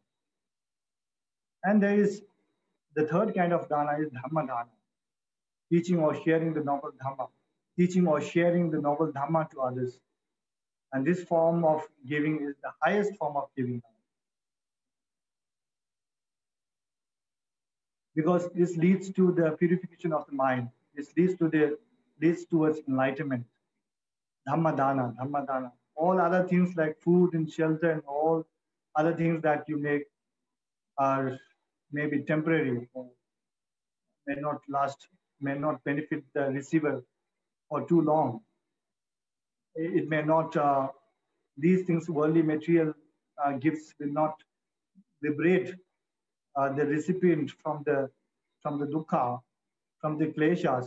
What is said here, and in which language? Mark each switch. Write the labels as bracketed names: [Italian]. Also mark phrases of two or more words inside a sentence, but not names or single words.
[English] And there is the third kind of dana is [Pali] dhamma dana, [English] teaching or sharing the noble dhamma, teaching or sharing the noble dhamma to others. And this form of giving is the highest form of giving, because this leads to the purification of the mind. This leads towards enlightenment. [Pali] Dhamma dana, dhamma dana. [English] All other things like food and shelter and all other things that you make are maybe temporary, or may not last, may not benefit the receiver for too long. It may not, these things, worldly material gifts will not liberate the recipient from the dukkha, from the kleshas.